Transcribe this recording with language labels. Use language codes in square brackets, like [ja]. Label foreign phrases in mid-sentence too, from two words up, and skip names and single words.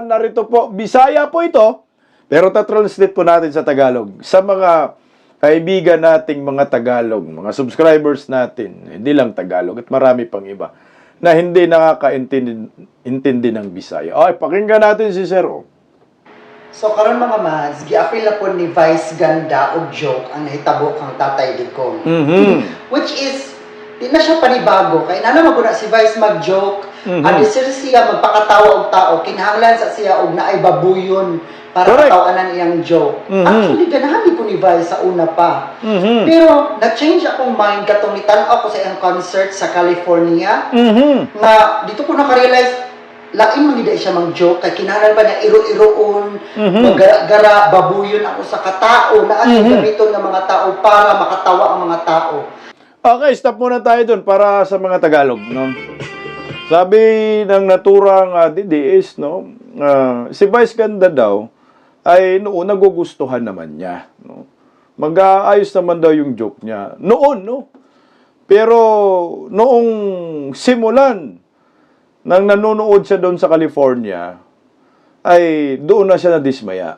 [tl] Narito po, Bisaya po ito, pero ta-translate po natin sa Tagalog. Sa mga kaibigan nating mga Tagalog, mga subscribers natin, hindi lang Tagalog, at marami pang iba, na hindi nakakaintindi ng Bisaya. Okay, pakinggan natin si Sir O. [ceb] So karon mga mads, giapil na po ni Vice Ganda og joke ang nahitabo kang Tatay Digong. [en] Which is, [ceb] di na siya panibago. Kaya na maguna si Vice mag-joke, Ano siya magpakatawa og tao, kinahanglan sa siya og naay babuyon para [en] Correct. [ceb] katawanan iyang joke. Actually, ganahan ko ni Vice sa una pa. Mhm. Pero, na-change akong mind katong nitanaw ko sa iyang concert sa California, Mhm. na dito ko nakarealize, lain man gid siya mang joke kay kinahanglan pa niya iro-iroon, magara babuyon ako sa katao na ang gamiton ng mga tao para makatawa ang mga tao. [tl] Okay, stop muna tayo dun para sa mga Tagalog, no? Sabi ng naturang DDS, no? Si Vice Ganda daw ay noon nagugustuhan naman niya, no? Mag-aayos naman daw yung joke niya. Noon, no? Pero noong simulan nang nanonood siya doon sa California, ay doon na siya nadismaya.